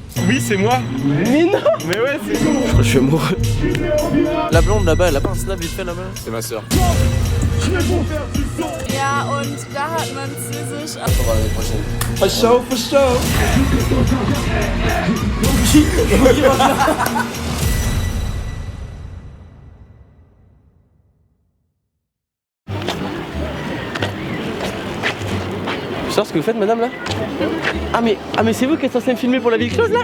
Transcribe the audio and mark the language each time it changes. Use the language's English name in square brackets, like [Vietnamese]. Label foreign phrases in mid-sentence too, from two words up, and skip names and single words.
[French] Oui, c'est moi. Mais non. Mais ouais, c'est Je crois que je suis amoureux. La blonde là-bas, elle a pas un snap vite fait là-bas? C'est ma soeur. [German] Ja, und da hat man sich [French] On va l'année prochaine. [English] For show, for show. [French] Je sais ce que vous faites, madame là? Ah mais c'est vous qui êtes censé me filmer pour la ville close là?